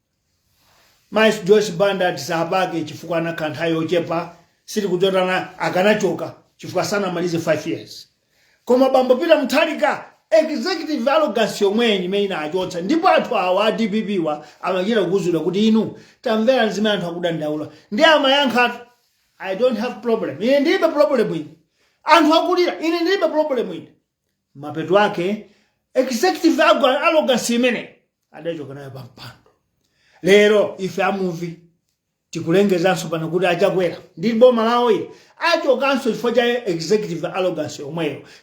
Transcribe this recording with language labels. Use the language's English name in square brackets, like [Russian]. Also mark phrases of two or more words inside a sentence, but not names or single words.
[Nyanja] Mais Joyce Banda tisapake chifukwa anakhala nthawi yochepa siti kudzotana akanachoka chifukwa sanamalize 5 years. Koma bambo Pita Mutharika [English] executive arrogance [Nyanja] yomweni imene inachotsa ndipo anthu awa DPP wa amachita kukuzula kuti inu tamvera zimene anthu akudandaula ndi amayankha [English] I don't have problem. [Nyanja] Ine ndilibe problem ine. Anthu akulira ine ndilibe problem ine. Mapeto ake [English] executive arrogance [Nyanja] imene adachoka nayo pa mpando. Lero ife amuvi tikulengezanso pano kuti achakwera ndi boma lawo ili achokanso chifukwa cha [English] executive arrogance [Nyanja] yomweyo.